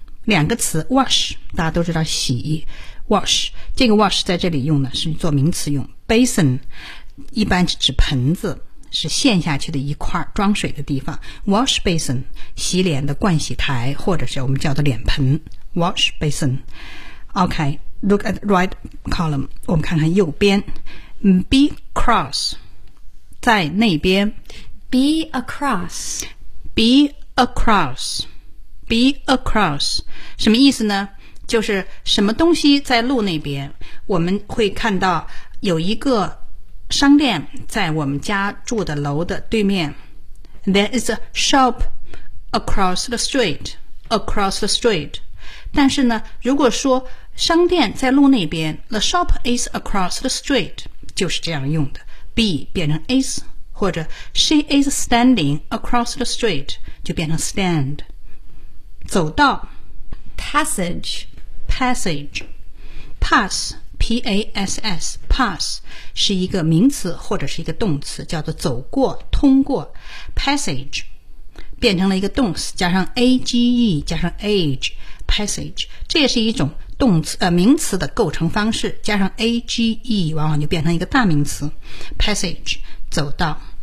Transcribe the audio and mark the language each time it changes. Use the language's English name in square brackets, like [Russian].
[Chinese] 两个词 wash 大家都知道洗 wash 这个 wash 在这里用的是做名词用， basin 一般是指盆子，是陷下去的一块装水的地方 wash basin 洗脸的盥洗台或者是我们叫的脸盆 [English] wash basin. Okay, look at right column. [Chinese] 我们看看右边。 [English] Be across. [Chinese] 在那边。 [English] Be across. Be across. Be across. [Chinese] 什么意思呢？就是什么东西在路那边。我们会看到有一个商店在我们家住的楼的对面。 [English] There is a shop across the street. Across the street. [Chinese] 但是呢，如果说商店在路那边 , [English] the shop is across the street, [Chinese] 就是这样用的。 be 变成 is, 或者 [English] she is standing across the street, [Chinese] 就变成 stand。走道 [English] passage, [Chinese] passage, pass, P-A-S-S, pass, 是一个名词或者是一个动词叫做走过通过 passage, 变成了一个动词加上 age, 加上 age, passage, 这也是一种动词名词的构成方式加上 age, 往往就变成一个大名词 passage, 走道。